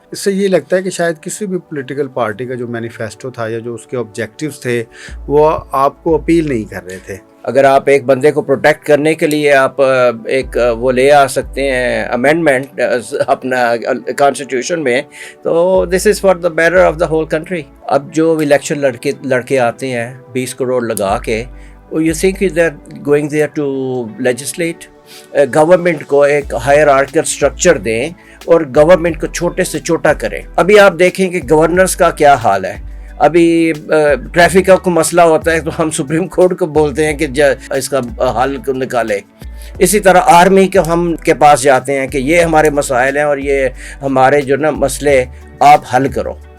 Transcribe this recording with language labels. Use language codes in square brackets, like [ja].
[ur] اس سے یہ لگتا ہے کہ شاید کسی بھی پولیٹیکل پارٹی کا جو مینیفیسٹو تھا یا جو اس کے آبجیکٹیوز تھے وہ آپ کو اپیل نہیں کر رہے تھے. اگر آپ ایک بندے کو پروٹیکٹ کرنے کے لیے آپ ایک وہ لے آ سکتے ہیں امینڈمنٹ اپنا کانسٹیٹیوشن میں, تو [en] This is for the better of the whole country. [ur] اب جو الیکشن لڑکے آتے ہیں 20 کروڑ لگا کے, [en] You think they are going there to legislate. [ur] Government کو ایک ہائرارکل اسٹرکچر دیں اور گورنمنٹ کو چھوٹے سے چھوٹا کریں. ابھی آپ دیکھیں کہ گورنرز کا کیا حال ہے. ابھی ٹریفک کا کوئی مسئلہ ہوتا ہے تو ہم سپریم کورٹ کو بولتے ہیں کہ اس کا حل نکالے. اسی طرح آرمی کے ہم کے پاس جاتے ہیں کہ یہ ہمارے مسائل ہیں اور یہ ہمارے جو نا مسئلے آپ حل کرو.